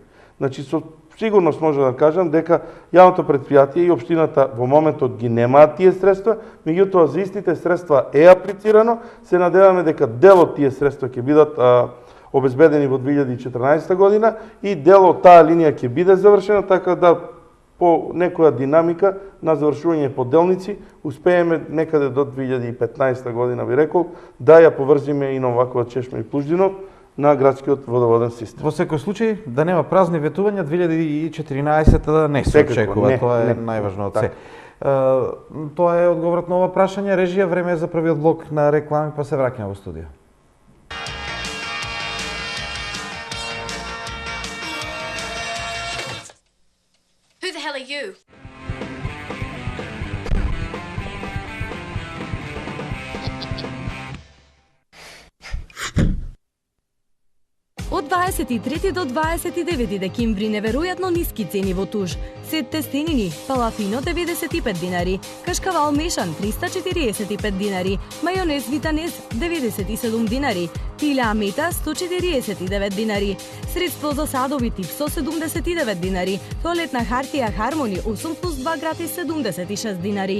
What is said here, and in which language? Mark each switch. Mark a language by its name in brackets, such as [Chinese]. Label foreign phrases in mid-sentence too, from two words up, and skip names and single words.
[Macedonian] Значи со сигурност може да кажам дека јавното предпријатие и општината во моментот ги немаат тие средства, меѓутоа за истите средства е аплицирано, се надеваме дека дел од тие средства ќе бидат обезбедени во 2014 година и дел од таа линија ќе биде завршена, така да по некоја динамика на завршување по делници, успееме некаде до 2015 година, би рекол, да ја поврзиме и на оваква Чешма и Плуждино на градскиот водоводен систем. Во секој случај, да нема празни ветувања, 2014 да не се очекува, тоа е најважно од се. Тоа е одговорот на ова прашање. Режија, време е за првиот блок на реклами, па се враќаме во студио. [English] Who the hell are you? [Macedonian] Од 23 до 29 декември неверојатно ниски цени во Туж. Сет тестенини, палафино 95 динари, кашкавал мешан 345 динари, мајонез Витанез 97 динари, пиле амета 149 динари, средство за садови тип 179 динари, тоалетна хартија Хармони 8+2 гратис 76 динари.